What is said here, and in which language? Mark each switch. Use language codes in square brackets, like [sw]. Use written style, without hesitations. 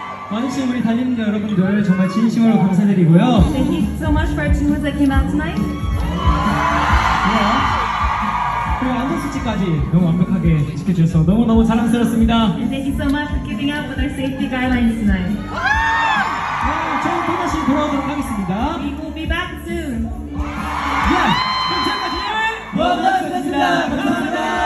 [ko] 완신 우리 달리는 여러분들 정말 진심으로 감사드리고요. [en] Thank you so much for our tunes that came out tonight. [ko] 그리고 안전수칙까지 너무 완벽하게 지켜주셔서 너무너무 자랑스럽습니다. [en] And thank you so much for keeping up with our safety guidelines tonight. [ko] 저희 또 다시 돌아오도록 하겠습니다. [en] We will be back soon. [ko] 그럼 지금까지 원원이었습니다. 감사합니다.